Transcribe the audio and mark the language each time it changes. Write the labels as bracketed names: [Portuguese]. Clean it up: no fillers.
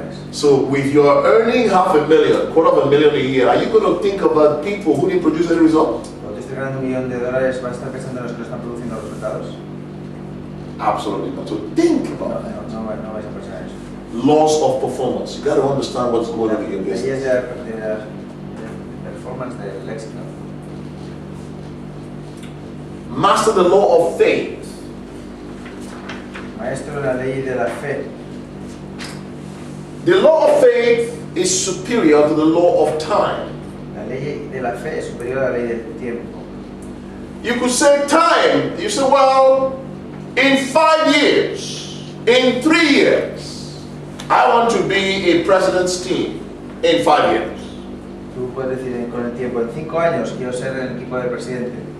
[English] So with your earning $500,000, $250,000 a year, are you going to think about people who didn't produce any results? [Spanish] Cuando te estés ganando $1 millón, ¿vas a estar pensando en los que no están produciendo resultados? [English] Absolutely not. So think about that. [Spanish] No vais a pensar en eso. [English] Laws of performance. You got to understand what's going on in your [Spanish] Leyes [English] business. [Spanish] de performance del éxito. [English] Master the law of faith. [Spanish] Maestro de la ley de la fe. [English] The law of faith is superior to the law of time. [Spanish] La ley de la fe es superior a la ley del tiempo. [English] You could say time. You say, well, in 5 years, in 3 years, I want to be a president's team in 5 years. [Spanish] Tú puedes decir con el tiempo, en 5 años quiero ser el equipo del presidente.